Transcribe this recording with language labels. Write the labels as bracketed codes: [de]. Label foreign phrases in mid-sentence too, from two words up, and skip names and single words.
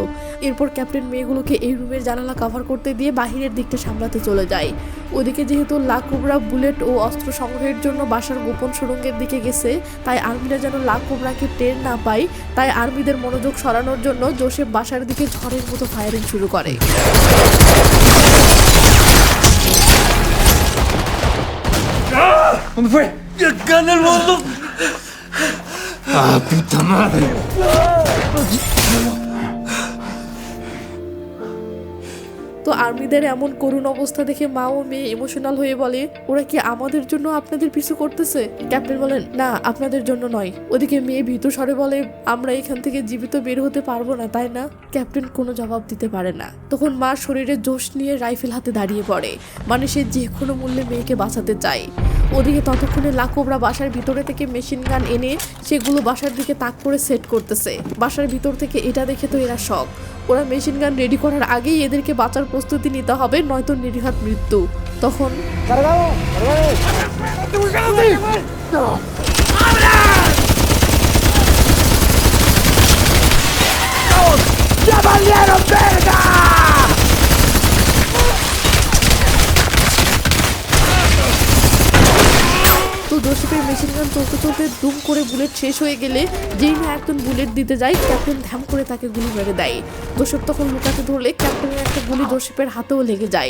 [bn] এরপর ক্যাপ্টেন মেয়েগুলোকে এই রুমের জানালা কভার করতে দিয়ে বাহিরের দিকটা সামলাতে চলে যায়। ওদিকে যেহেতু লাকোবরা বুলেট ও অস্ত্র সংগ্রহের জন্য বাসার গোপন সুড়ঙ্গের দিকে গেছে, তাই আর্মিরা যেন লাকোবরাকে টের না পায়, তাই আর্মিদের মনোযোগ সরানোর জন্য জোসেফ বাসার দিকে ঝড়ের মতো ফায়ারিং শুরু করে। [es] ¿Dónde fue? ¡Acá en el mundo! ¡Ah, puta madre! [bn] তো আর্মিদের এমন করুণ অবস্থা দেখে মা ও মেয়ে ইমোশনাল হয়ে বলে, ওরা কি আমাদের জন্য আপনাদের পিছু করতেছে? ক্যাপ্টেন বলেন, না আপনাদের জন্য নয়। ওদিকে মেয়ে ভীতু স্বরে বলে, আমরা এখান থেকে জীবিত বের হতে পারবো না তাই না? ক্যাপ্টেন কোনো জবাব দিতে পারে না। তখন মা শরীরে জোশ নিয়ে রাইফেল হাতে দাঁড়িয়ে পড়ে, মানে সে যে কোনো মূল্যে মেয়েকে বাঁচাতে চায়। ওদিকে ততক্ষণে লাকোবরা বাসার ভিতরে থেকে [en] machine gun [bn] এনে সেগুলো বাসার দিকে তাক করে সেট করতেছে। বাসার ভিতর থেকে এটা দেখে তো এরা শক। ওরা [en] machine gun ready [bn] করার আগেই এদেরকে বাঁচার প্রস্তুতি নিতে হবে, নয়তো নির্ঘাত মৃত্যু। তখন [es] ¡Ya valieron verga! [bn] তো জোসেফের [en] machine gun [bn] চলতে চলতে দুম করে বুলেট শেষ হয়ে গেলে যেই না একজন বুলেট দিতে যায়, ক্যাপ্টেন ধ্যাম করে তাকে গুলি মেরে দেয়। জোসেফ তখন লুকাতে ধরলে ক্যাপ্টেনের একটা গুলি জোসেফের হাতেও লেগে যায়।